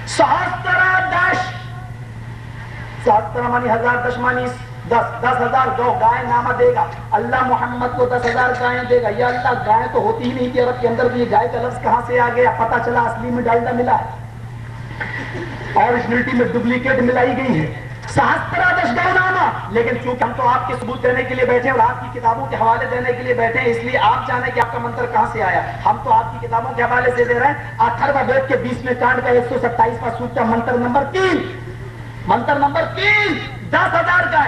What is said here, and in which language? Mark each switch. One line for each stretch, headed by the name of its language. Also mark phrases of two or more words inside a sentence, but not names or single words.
Urdu: سہسترہ مانی 1000، 10 مانی 10,000 گو گائے نامہ دے گا. اللہ محمد کو 10,000 گائیں دے گا. یا اللہ گائے تو ہوتی ہی نہیں تھی عرب کے اندر، بھی گائے کا لفظ کہاں سے آ گیا؟ پتہ چلا اصلی میں ڈالڈا ملا ہے، اوریجنلٹی میں ڈپلیکیٹ ملائی گئی ہے.
Sanskrit: सहस्र दश गो नाम.
Urdu: لیکن چونکہ ہم تو آپ کے ثبوت دینے کے لیے بیٹھے اور آپ کی کتابوں کے حوالے دینے کے لیے بیٹھے ہیں، اس لیے آپ جانیں کہ آپ کا منتر کہاں سے آیا. ہم تو آپ کی کتابوں کے حوالے سے دے رہے ہیں. اتھروا وید کے 20ویں کانڈ کا 127واں سوکتا منتر نمبر 3. منتر نمبر 3 10,000 گائے.